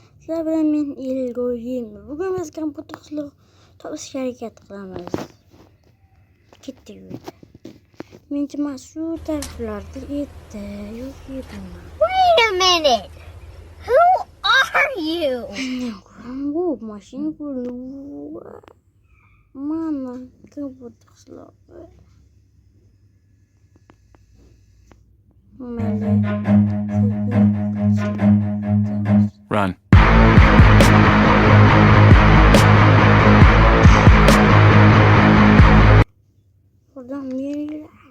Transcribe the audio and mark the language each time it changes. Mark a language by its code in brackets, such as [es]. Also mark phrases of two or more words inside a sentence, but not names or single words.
[uz] Sizlar bilan men Elgo'yim. Bugun biz kompyuter qutuq topishga harakat qilamiz. Ketdik uyda. Menimcha mana shu taraflarda edi. Yo'q edi. [en] Wait a minute. Who are you? [uz] Bu mashina ko'rdi. Mana kompyuter qutuq. Run. [tr] Buradan bir yere girer.